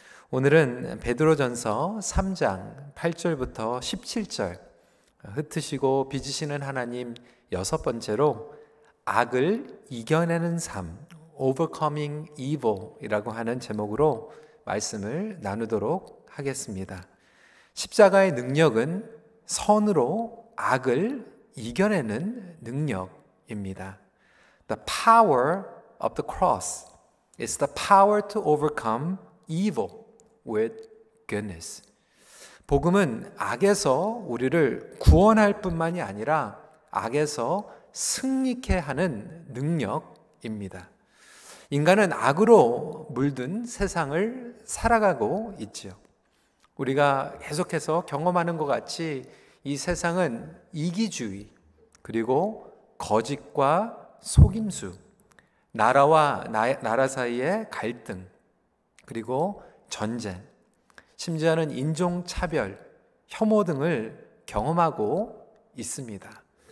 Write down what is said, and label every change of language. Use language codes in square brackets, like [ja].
[ko] 오늘은 베드로전서 3장 8절부터 17절, 흩으시고 빚으시는 하나님 여섯 번째로 악을 이겨내는 삶, [en] Overcoming Evil [ko] 이라고 하는 제목으로 말씀을 나누도록 하겠습니다. 십자가의 능력은 선으로 악을 이겨내는 능력입니다. [en] The power of the cross is the power to overcome evil with goodness. [ko] 복음은 악에서 우리를 구원할 뿐만이 아니라 악에서 승리케 하는 능력입니다. 인간은 악으로 물든 세상을 살아가고 있지요. 우리가 계속해서 경험하는 것 같이 이 세상은 이기주의, 그리고 거짓과 속임수, 나라와 나라 사이의 갈등, 그리고 전쟁, 심지어는 인종차별, 혐오 등을 경험하고 있습니다.